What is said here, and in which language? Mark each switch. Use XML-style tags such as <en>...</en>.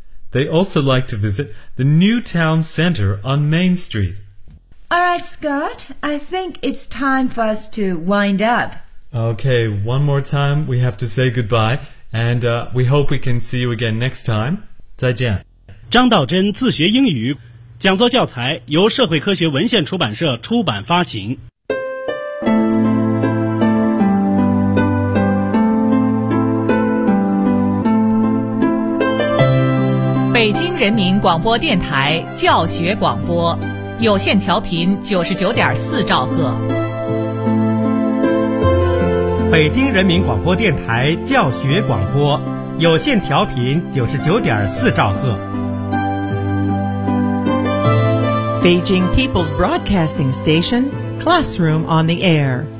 <en>They also like to visit the new town center on Main Street. All right, Scott, I think it's time for us to wind up. Okay, one more time, we have to say goodbye. And we hope we can see you again next time.</en> <zh>再见。张道真自学英语讲座教材由社会科学文献出版社出版发行。北京人民广播电台教学广播，有线调频99.4兆赫。北京人民广播电台教学广播，有线调频99.4兆赫。</zh> <en>Beijing People's Broadcasting Station, Classroom on the Air.</en>